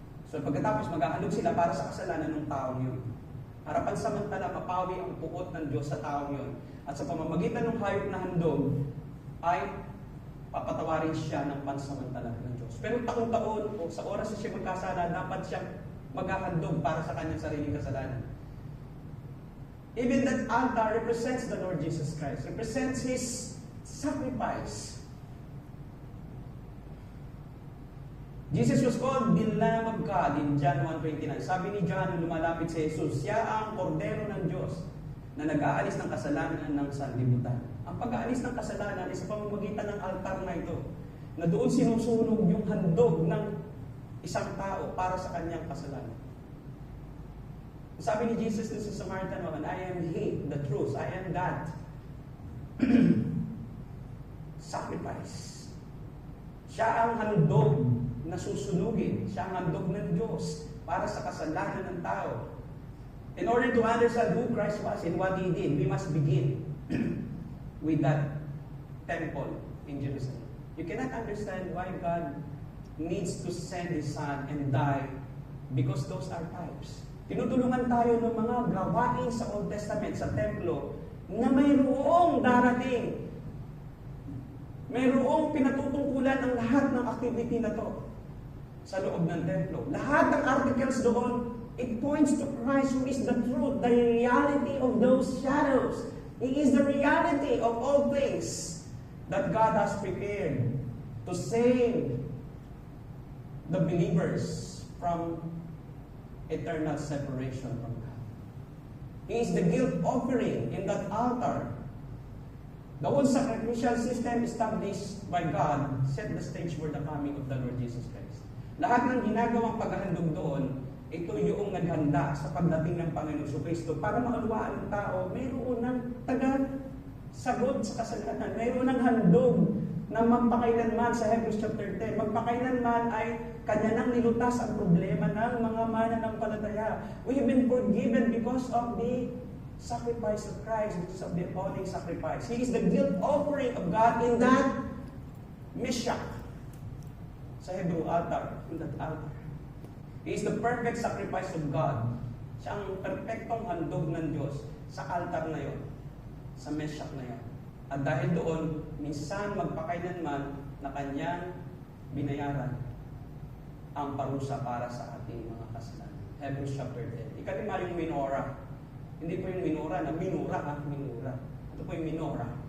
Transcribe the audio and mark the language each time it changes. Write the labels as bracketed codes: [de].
[tl] So pagkatapos maghahandog sila para sa kasalanan ng taong yun. Para pansamantala mapawi ang puot ng Diyos sa taong yun. At sa pamamagitan ng hayop na handog, ay papatawarin siya ng pansamantala ng Diyos. Pero taon-taon o sa oras na siya magkasala, dapat siyang maghahandog para sa kanyang sariling kasalanan. [en] Even that altar represents the Lord Jesus Christ, represents His sacrifice. Jesus was called the Lamb of God in John 1:29. [tl] Sabi ni John, lumalapit si Jesus, siya ang kordero ng Diyos na nag-aalis ng kasalanan ng sanlibutan. Ang pag-aalis ng kasalanan ay sa pamamagitan ng altar na ito, na doon sinusunog yung handog ng isang tao para sa kanyang kasalanan. Sabi ni Jesus sa [en] Samaritan woman, I am He, the truth, I am that sacrifice. [tl] Siya ang handog na susunugin. Siya ang handog ng Diyos para sa kasalanan ng tao. [en] In order to understand who Christ was and what He did, we must begin with that temple in Jerusalem. You cannot understand why God needs to send His Son and die because those are types. [tl] Tinutulungan tayo ng mga gawain sa Old Testament, sa templo, na mayroong darating. Mayroong pinatutungkulan ang lahat ng activity na to sa loob ng templo. Lahat ng articles doon, [en] it points to Christ who is the truth, the reality of those shadows. He is the reality of all things that God has prepared to save the believers from eternal separation from God. He is the guilt offering in that altar. The whole sacrificial system established by God set the stage for the coming of the Lord Jesus Christ. [tl] Lahat ng ginagawang paghahandog doon, ito yung naghanda sa pagdating ng Panginoon Kristo para maunawaan ng tao, mayroon ng sagot sa kasalanan, mayroon ng handog na magpakailanman sa Hebrews chapter 10. Magpakailanman ay kanya nang nilutas ang problema ng mga mananampalataya. [en] We have been forgiven because of the sacrifice of Christ, because of the atoning sacrifice. He is the guilt offering of God in that Meshach, sa Hebrew altar, in that altar. He is the perfect sacrifice of God. [tl] Siya ang perfectong handog ng Diyos sa altar na yon, sa Meshach na yon. At dahil doon, minsan magpakailanman na kanyang binayaran ang parusa para sa ating mga kasalanan. Hebrews chapter 10. Ikalima yung minora. Hindi po yung minora na minura, minura. Ito po yung minora.